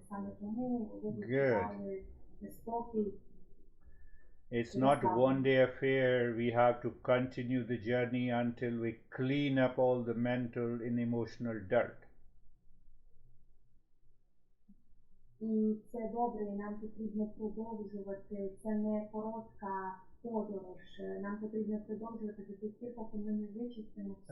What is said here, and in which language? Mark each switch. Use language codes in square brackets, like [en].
[uk] Саме тому ви відчували спокій. [en] It's not one day affair. We have to continue the journey until we clean up all the mental and emotional dirt. [uk] І це добре, і нам потрібно продовжувати. Це не коротка подорож. Нам потрібно продовжувати до тих пір, поки ми не вичистимо всі